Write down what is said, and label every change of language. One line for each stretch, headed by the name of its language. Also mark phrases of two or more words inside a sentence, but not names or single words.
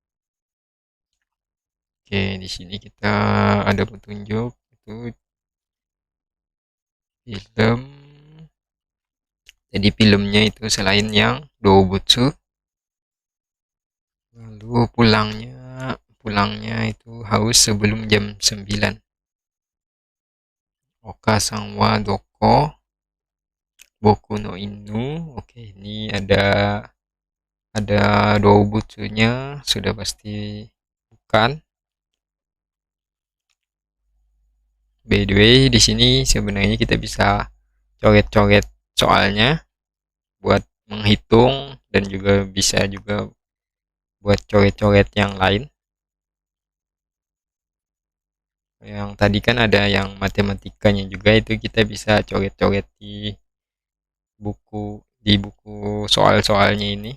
Indonesian: Oke, di sini kita ada petunjuk itu film. Jadi filmnya itu selain yang doubutsu, lalu pulangnya itu harus sebelum jam 9.
Japanese: お母さんはどこ僕の犬.
Indonesian: Oke, ini ada doubutsunya, sudah pasti bukan.
English: By the way,
Indonesian: di sini sebenarnya kita bisa coret-coret soalnya buat menghitung dan juga bisa juga buat coret-coret yang lain. Yang tadi kan ada yang matematikanya juga, itu kita bisa coret-coret di buku soal-soalnya ini.